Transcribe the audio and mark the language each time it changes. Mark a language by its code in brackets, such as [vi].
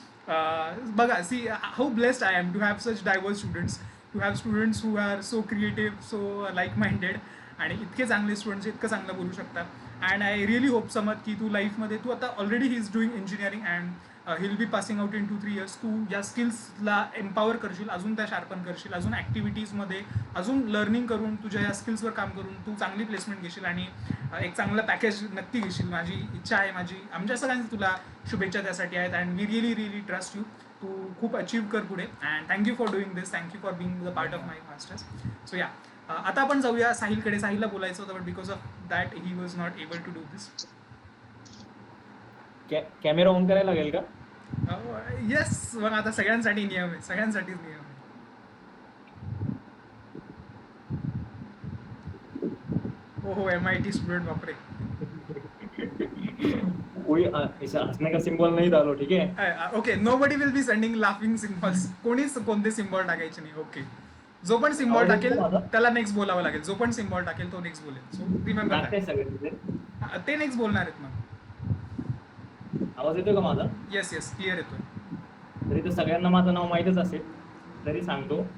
[en] Bhaga, see how blessed I am to have such diverse students, to have students who are so creative, so like-minded, [mr] आणि इतके चांगले students इतकं चांगलं बोलू शकतात. [en] and I really hope समज [mr] की तू लाईफमध्ये तू आता [en] Already he is doing engineering and he'll be passing out in 2-3 years. [mr] तू या स्किल्सला एम्पॉवर करशील, अजून त्या शार्पन करशील, अजून ॲक्टिव्हिटीजमध्ये अजून लर्निंग करून तुझ्या या स्किल्सवर काम करून तू चांगली प्लेसमेंट घेशील आणि एक चांगलं पॅकेज नक्की घेशील. माझी इच्छा आहे, आमच्या सगळ्यांची तुला शुभेच्छा त्यासाठी आहेत. [en] And we really trust you. [mr] तू खूप अचीव्ह कर पुढे. [en] And thank you for doing this. Thank you for being the part of my masters. [mr] So या आता आपण जाऊया साहिलकडे. [en] साहिलला बोलायचं होतं but because of that he was not able to do this. [mr] Camera on करायला लागेल का? [en] Yes. [mr] मग आता सगळ्यांसाठी नियम आहे, सगळ्यांसाठीच नियम आहे. हो MIT स्टूडेंट, बापरे. [hi] कोई ऐसा हंसने का सिंबल नहीं डालो, ठीक है? [en] Okay, nobody will be sending laughing symbols. [mr] कोणीच कोणते सिम्बॉल टाकायचे नाही. ओके, जो पण सिम्बॉल टाकेल त्याला नेक्स्ट बोलावं लागेल. जो पण सिम्बॉल टाकेल तो नेक्स्ट बोलेल. सो रिमेंबर, ते नेक्स्ट बोलणार आहेत. मग आवाज येतोय का माझा? येस क्लिअर येतोय. तरी तर सगळ्यांना माझं नाव माहीतच असेल, तरी सांगतो.